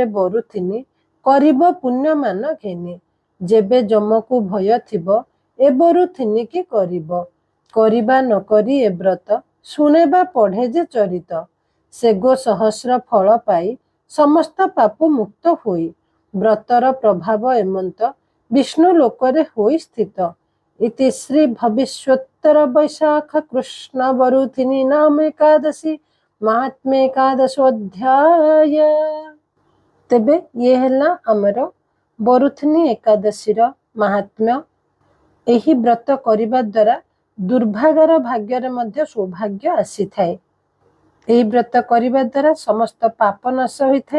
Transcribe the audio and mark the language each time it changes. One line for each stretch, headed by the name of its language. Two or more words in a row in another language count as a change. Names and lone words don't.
Odia: ବରୁଥିନି କରିବ ପୁଣ୍ୟମାନ ଘେନି, ଯେବେ ଯମକୁ ଭୟ ଥିବ ଏ ବରୁଥିନିକି କରିବ, କରିବା ନ କରି ଏ ବ୍ରତ ଶୁଣେବା ପଢ଼େ ଯେ ଚରିତ, ସେ ଗୋ ସହସ୍ର ଫଳ ପାଇ ସମସ୍ତ ପାପ ମୁକ୍ତ ହୋଇ, ବ୍ରତର ପ୍ରଭାବ ଏମନ୍ତ ବିଷ୍ଣୁ ଲୋକରେ ହୋଇ ସ୍ଥିତ,
Sanskrit: इति श्री भविष्योत्तर वैशाख कृष्ण वरुथिनी नाम एकादशी महात्म्य एकादशोध्याय।
Odia: ତେବେ ଯେ ହେଲା ହମର ବରୁଥିନୀ ଏକାଦଶୀ ମହାତ୍ମ୍ୟ। ଏହି ବ୍ରତ କରିବା ଦ୍ୱାରା ଦୁର୍ଭାଗ୍ୟର ଭାଗ୍ୟର ମଧ୍ୟ ସୌଭାଗ୍ୟ ଆସି ଥାଏ। ଏହି ବ୍ରତ କରିବା ଦ୍ୱାରା ସମସ୍ତ ପାପ ନଶ ହୋଇଥାଏ।